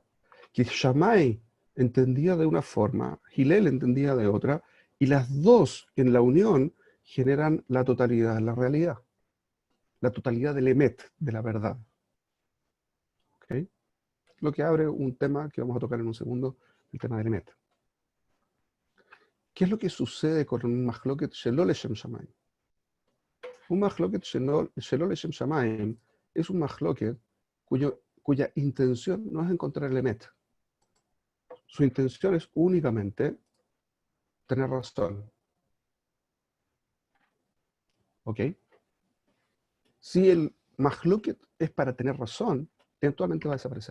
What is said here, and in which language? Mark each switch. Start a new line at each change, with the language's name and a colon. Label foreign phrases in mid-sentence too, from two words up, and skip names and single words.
Spanish: Que Shammai entendía de una forma, Hillel entendía de otra, y las dos en la unión generan la totalidad, la realidad. La totalidad del emet, de la verdad. ¿Okay? Lo que abre un tema que vamos a tocar en un segundo, el tema del emet. ¿Qué es lo que sucede con un
Hebrew: מחלוקת שלא לשם שמים?
Spanish: Un
Hebrew: מחלוקת שלא לשם שמים
Spanish: es un Mahloket cuya intención no es encontrar el emet. Su intención es únicamente tener razón. ¿Ok? Si el Mahloket es para tener razón, eventualmente va a desaparecer.